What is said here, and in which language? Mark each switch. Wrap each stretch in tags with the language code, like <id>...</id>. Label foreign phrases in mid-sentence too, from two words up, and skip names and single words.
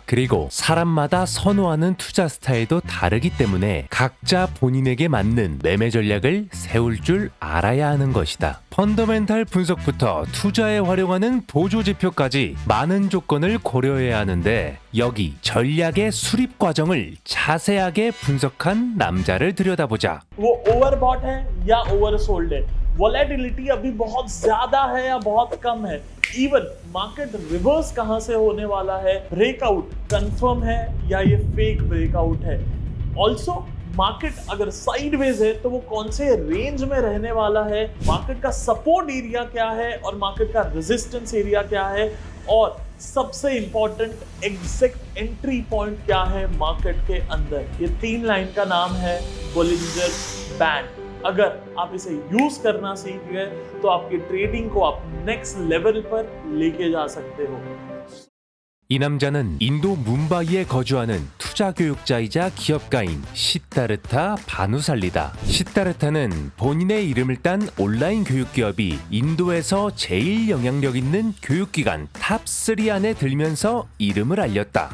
<ko>그리고 사람마다 선호하는 투자 스타일도 다르기 때문에 각자 본인에게 맞는 매매 전략을 세울 줄 알아야 하는 것이다. 펀더멘탈 분석부터 투자에 활용하는 보조지표까지 많은 조건을 고려해야 하는데 여기 전략의 수립 과정을 자세하게 분석한 남자를 들여다보자.</ko> <hi>वो ओवरबॉट है या ओवरसोल्ड है, वॉलेटिलिटी अभी बहुत ज्यादा है या बहुत कम है,</hi> <en>even market reverse</en> <hi>कहां से होने वाला है,</hi> <en>breakout confirm</en> <hi>है या ये</hi> <en>fake breakout</en> <hi>है,</hi> <en>also market</en> <hi>अगर साइडवेज है तो वो कौन से रेंज में रहने वाला है, मार्केट का</hi> <en>support area</en> <hi>क्या है और मार्केट का</hi> <en>resistance area</en> <hi>क्या है, और सबसे</hi> <en>important exact entry point</en> <hi>क्या है मार्केट के अंदर। ये 3 लाइन का नाम है बोलिंजर बैंड। अगर आप इसे यूज करना सीख गए तो आपकी ट्रेडिंग को आप</hi> <en>next level</en> <hi>पर लेके जा सकते हो।</hi> <ko>이 남자는 인도 뭄바이에 거주하는 투자 교육자이자 기업가인 시타르타 바누살리다. 시타르타는 본인의 이름을 딴 온라인 교육기업이 인도에서 제일 영향력 있는 교육기관 탑3 안에 들면서 이름을 알렸다.</ko>